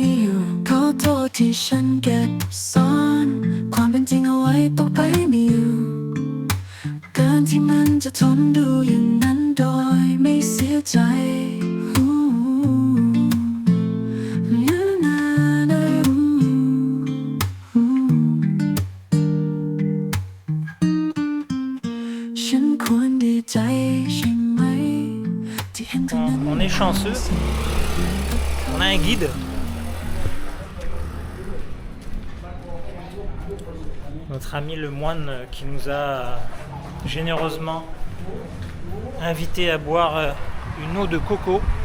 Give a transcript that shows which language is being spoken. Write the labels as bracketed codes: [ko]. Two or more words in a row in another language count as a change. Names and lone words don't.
[th] อยู่ขอโทษที่ฉันเก็บซ่อนความเป็นจริงเอาไว้ต่อไปไม่อยู่เกินที่มันจะทนดูอย่างนั้นโดยไม่เสียใจฉันควรดีใจใช่ไหม [fr] On est chanceux, on a un guide. Notre ami le moine qui nous a généreusement invité à boire une eau de coco.